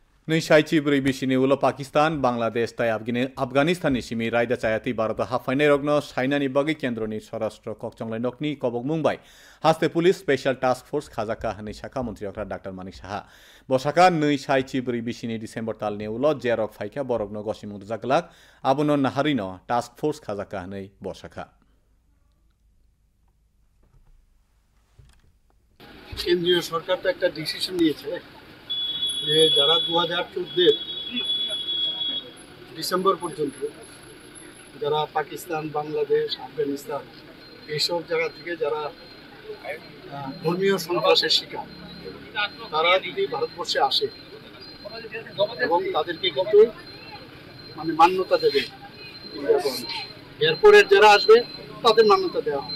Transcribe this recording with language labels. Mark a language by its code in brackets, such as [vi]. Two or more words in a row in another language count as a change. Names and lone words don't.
[trp] Nei shaichi bri bishini ulo Pakistan, Bangladesh tai Afghanistan ni simi raida chayati Bharata hafainai rogno sainani bagi kendroni Sarashtra kokchonglai nokni kobok mungbai haste [en] police special task force [trp] khajaka hani shaka mantri okra Dr. Manik Saha bosaka nei shaichi bri bishini December tal ne ulo jerok faika borogno gosimung jaklak abono naharino [en] task force [trp] khajaka hani bosaka [bn] কেন্দ্রীয় সরকার তো একটা ডিসিশন নিয়েছে যে যারা 2014 ডিসেম্বর পর্যন্ত যারা পাকিস্তান, বাংলাদেশ, আফগানিস্তান এইসব জায়গা থেকে যারা ধর্মীয় সন্ত্রাসের শিকার তারা যদি ভারতবর্ষে আসে এবং তাদেরকে কিন্তু মানে মান্যতা দেবে এয়ারপোর্টের যারা আসবে তাদের মান্যতা দেওয়া হবে।